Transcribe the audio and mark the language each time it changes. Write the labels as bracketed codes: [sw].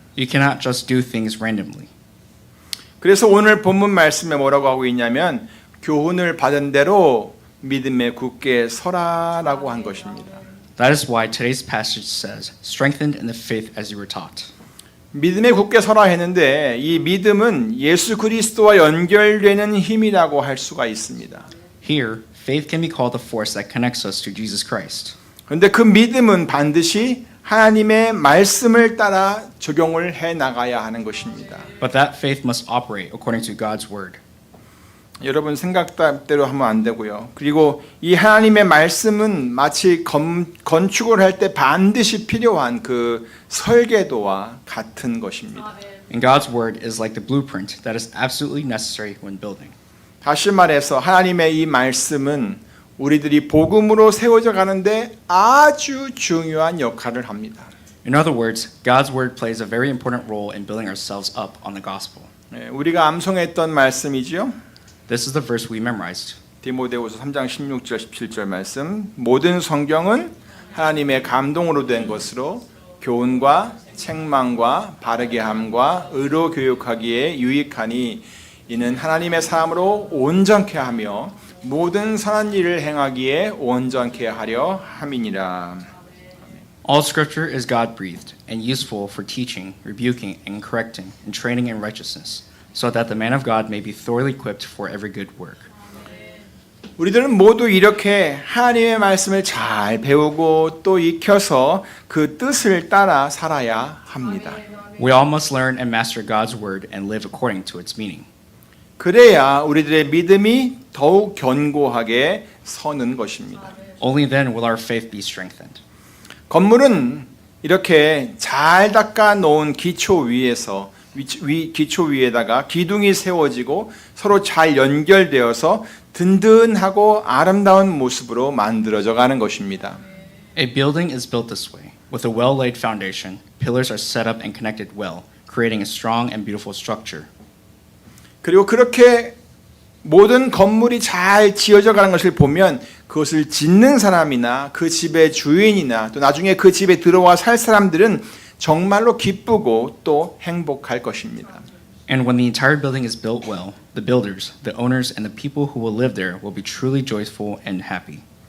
[en] You cannot just do things randomly. [ko] 그래서 오늘 본문 말씀에 뭐라고 하고 있냐면 교훈을 받은 대로 믿음에 굳게 서라라고 한 것입니다. [en] That is why today's passage says, strengthened in the faith as you were taught. [ko] 믿음에 굳게 서라 했는데 이 믿음은 예수 그리스도와 연결되는 힘이라고 할 수가 있습니다. [en] Here, faith can be called the force that connects us to Jesus Christ. [ko] 그런데 그 믿음은 반드시 하나님의 말씀을 따라 적용을 해 나가야 하는 것입니다. [en] But that faith must operate according to God's word. [ko] 여러분 생각대로 하면 안 되고요. 그리고 이 하나님의 말씀은 마치 건축을 할 때 반드시 필요한 그 설계도와 같은 것입니다. [en] And God's word is like the blueprint that is absolutely necessary when building. [ko] 다시 말해서 하나님의 이 말씀은 우리들이 복음으로 세워져 가는데 아주 중요한 역할을 합니다. [en] In other words, God's word plays a very important role in building ourselves up on the gospel. [ko] 우리가 암송했던 말씀이지요. [en] This is the verse we memorized. [ko] 디모데후서 3장 16절 17절 말씀. 모든 성경은 하나님의 감동으로 된 것으로 교훈과 책망과 바르게 함과 의로 교육하기에 유익하니 이는 하나님의 사람으로 온전케 하며 모든 선한 일을 행하기에 온전케 하려 함이니라. [en] All scripture is God-breathed and useful for teaching, rebuking, and correcting, and training in righteousness, so that the man of God may be thoroughly equipped for every good work. [ko] 우리들은 모두 이렇게 하나님의 말씀을 잘 배우고 또 익혀서 그 뜻을 따라 살아야 합니다. [en] We all must learn and master God's word and live according to its meaning. [ko] 그래야 우리들의 믿음이 더욱 견고하게 서는 것입니다. [en] Only then will our faith be strengthened. [ko] 건물은 이렇게 잘 닦아 놓은 기초 위에서 기초 위에다가 기둥이 세워지고 서로 잘 연결되어서 든든하고 아름다운 모습으로 만들어져 가는 것입니다. [en] A building is built this way. With a well-laid foundation, pillars are set up and connected well, creating a strong and beautiful structure. [ko] 그리고 그렇게 모든 건물이 잘 지어져 가는 것을 보면 그것을 짓는 사람이나 그 집의 주인이나 또 나중에 그 집에 들어와 살 사람들은 정말로 기쁘고 또 행복할 것입니다. [en] And when the entire building is built well, the builders, the owners, and the people who will live there will be truly joyful and happy.